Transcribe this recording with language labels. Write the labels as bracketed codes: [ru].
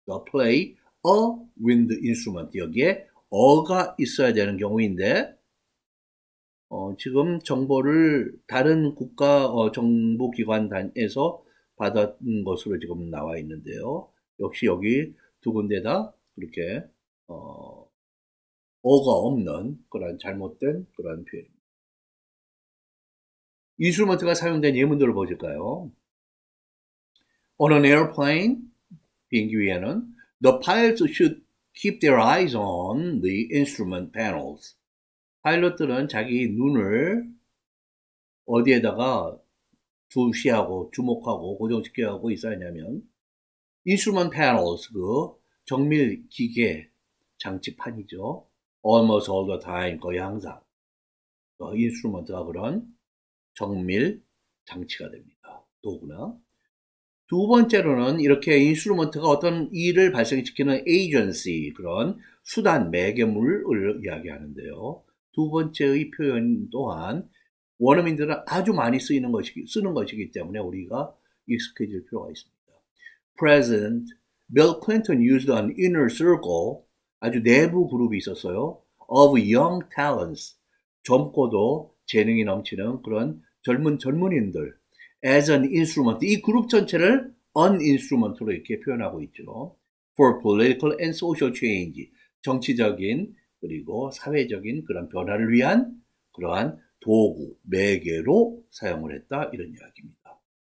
[en] play a wind instrument, [ko] 여기에 어가 있어야 되는 경우인데 지금 정보를 다른 국가 정보기관에서 받은 것으로 지금 나와 있는데요. 역시 여기 두 군데다 그렇게 어가 없는 그런 잘못된 그런 표현입니다. 인스트루먼트가 사용된 예문들을 보실까요? [en] On an airplane, [ko] 비행기 위에는 [en] the pilots should keep their eyes on the instrument panels. [ko] 파일럿들은 자기 눈을 어디에다가 주시하고 주목하고 고정시켜야 하고 있어야 하냐면 [en] instrument panels, [ko] 그 정밀 기계 장치판이죠. [en] almost all the time, [ko] 거의 항상 인스트루먼트가 그런 정밀 장치가 됩니다. 도구나. 두 번째로는 이렇게 인스트루먼트가 어떤 일을 발생시키는 agency, 그런 수단, 매개물을 이야기하는데요. 두 번째의 표현 또한 원어민들은 아주 많이 쓰는 것이기 때문에 우리가 익숙해질 필요가 있습니다. [en] President Bill Clinton used an inner circle, [ko] 아주 내부 그룹이 있었어요. [en] of young talents, [ko] 젊고도 재능이 넘치는 그런 젊은이들 [en] as an instrument, [ko] 이 그룹 전체를 an instrument로 이렇게 표현하고 있죠. [en] For political and social change, [ko] 정치적인 그리고 사회적인 그런 변화를 위한 그러한 도구, 매개로 사용을 했다, 이런 이야기입니다.